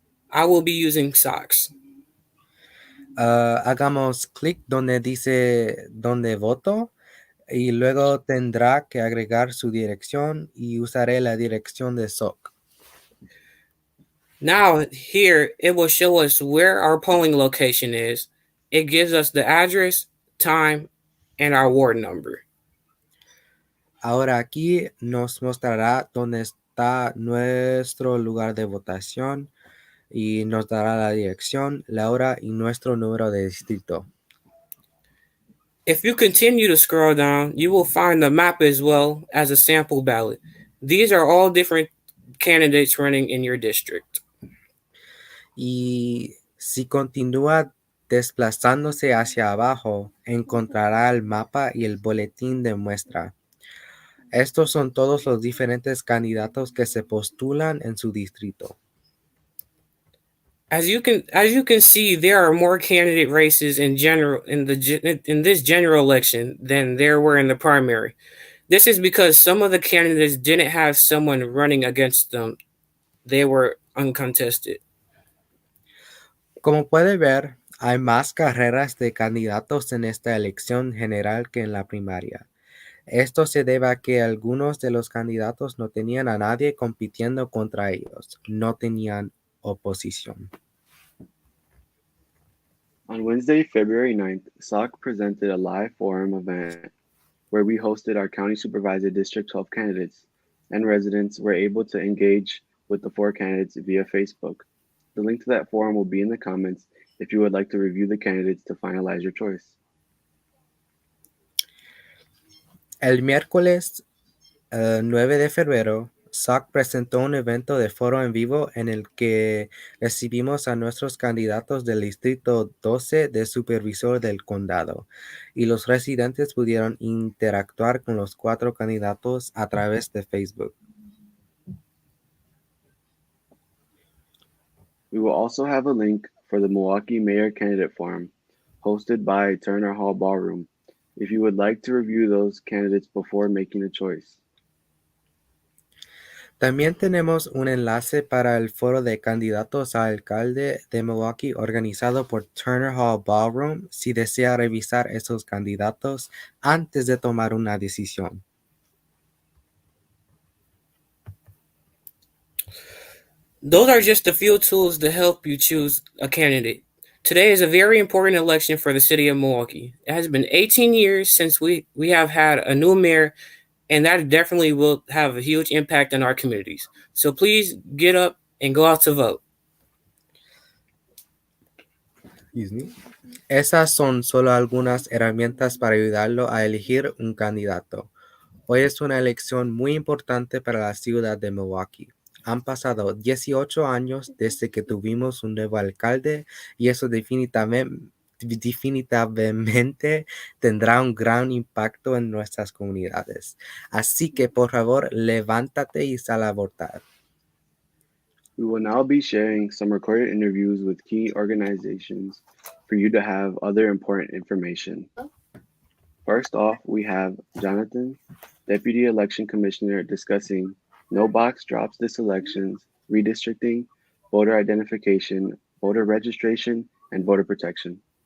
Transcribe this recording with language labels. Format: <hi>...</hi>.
<en>I will be using socks.</en> <es>Hagamos clic donde dice donde voto y luego tendrá que agregar su dirección y usaré la dirección de SOC.</es> <en>Now, here it will show us where our polling location is. It gives us the address, time, and our ward number.</en> <es>Ahora aquí nos mostrará dónde está nuestro lugar de votación y nos dará la dirección, la hora y nuestro número de distrito.</es> <en>If you continue to scroll down, you will find the map as well as a sample ballot. These are all different candidates running in your district.</en> <es>Y si continúa desplazándose hacia abajo, encontrará el mapa y el boletín de muestra. Estos son todos los diferentes candidatos que se postulan en su distrito.</es> <en>As you can see, there are more candidate races in general in this general election than there were in the primary. This is because some of the candidates didn't have someone running against them. They were uncontested.</en> <es>Como puede ver, hay más carreras de candidatos en esta elección general que en la primaria. Esto se debe a que algunos de los candidatos no tenían a nadie compitiendo contra ellos, no tenían oposición.</es> <en>On Wednesday, February 9th, SOC presented a live forum event where we hosted our county supervisor District 12 candidates, and residents were able to engage with the four candidates via Facebook. The link to that forum will be in the comments if you would like to review the candidates to finalize your choice.</en> <es>El miércoles 9 de febrero, SOC presentó un evento de foro en vivo en el que recibimos a nuestros candidatos del Distrito 12 de Supervisor del Condado, y los residentes pudieron interactuar con los cuatro candidatos a través de Facebook.</es> <en>We will also have a link for the Milwaukee Mayor Candidate Forum, hosted by Turner Hall Ballroom, if you would like to review those candidates before making a choice.</en> <es>También tenemos un enlace para el foro de candidatos a alcalde de Milwaukee organizado por Turner Hall Ballroom si desea revisar esos candidatos antes de tomar una decisión.</es> <en>Those are just a few tools to help you choose a candidate. Today is a very important election for the city of Milwaukee. It has been 18 years since we have had a new mayor, and that definitely will have a huge impact on our communities. So please get up and go out to vote. Excuse me.</en> <es>Esas son solo algunas herramientas para ayudarlo a elegir un candidato. Hoy es una elección muy importante para la ciudad de Milwaukee. Han pasado 18 años desde que tuvimos un nuevo alcalde y eso definitivamente tendrá un gran impacto en nuestras comunidades. Así que por favor, levántate y sal a votar.</es> <en>We will now be sharing some recorded interviews with key organizations for you to have other important information. First off, we have Jonathan, Deputy Election Commissioner, discussing no box drops this elections, redistricting, voter identification, voter registration, and voter protection.</en>